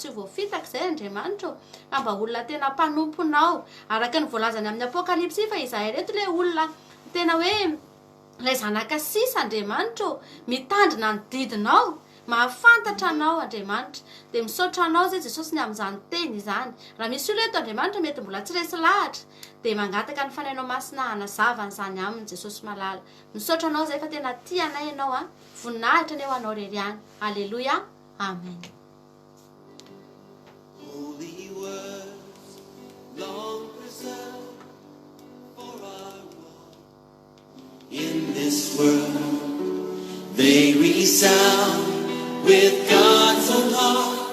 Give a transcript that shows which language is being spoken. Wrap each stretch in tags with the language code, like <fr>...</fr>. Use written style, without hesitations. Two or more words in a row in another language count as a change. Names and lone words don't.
<mg>ho voafitaka izay Andriamanitra ka mba olona tena mpanomponao araka ny voalazany amin'ny apokalipsy fa izahay reto ilay olona tena hoe ilay zanaka sisa Andriamanitra mitandrina ny didinao mahafantatra anao Andriamanitra dia misaotra anao zay Jesosy ny amin'izany teny izany raha misy olona eto Andriamanitra mety mbola tsy resy lahatra dia mangataka ny fanahinao masina hanazavana izany aminy Jesosy malala misaotra anao zay fa tena tianay ianao voninahitra ny eo anao rery any aleloia amen.</mg> <en>Holy words long preserved for our walk in this world, they resound with God's own heart.</en>